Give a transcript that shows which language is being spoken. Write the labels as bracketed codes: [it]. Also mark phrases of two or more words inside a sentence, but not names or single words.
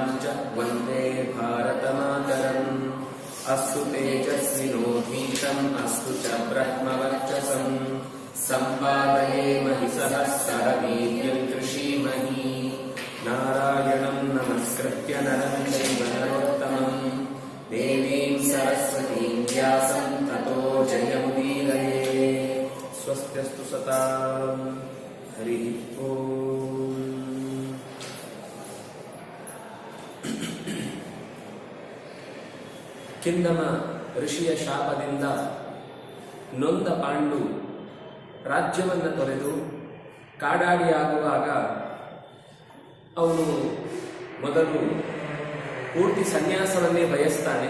[sa] च वन्दे भारतमातरम् अस्तु तेजस्विनो धीतम् अस्तु च ब्रह्मवर्चसम् सम्पादयेमहि सहस्रः वीर्यं कृषीमहि नारायणं नमस्कृत्य नरं चैव नरोत्तमम् देवीं सरस्वतीं व्यासं ततो जयमुदीरये स्वस्त्यस्तु सतां हरिः ओम्। [kn] ಕಿಂದಮ ಋಷಿಯ ಶಾಪದಿಂದ ನೊಂದ ಪಾಂಡು ರಾಜ್ಯವನ್ನು ತೊರೆದು ಕಾಡಾಡಿಯಾಗುವಾಗ ಅವನು ಮೊದಲು ಪೂರ್ತಿ ಸನ್ಯಾಸವನ್ನೇ ಬಯಸ್ತಾನೆ.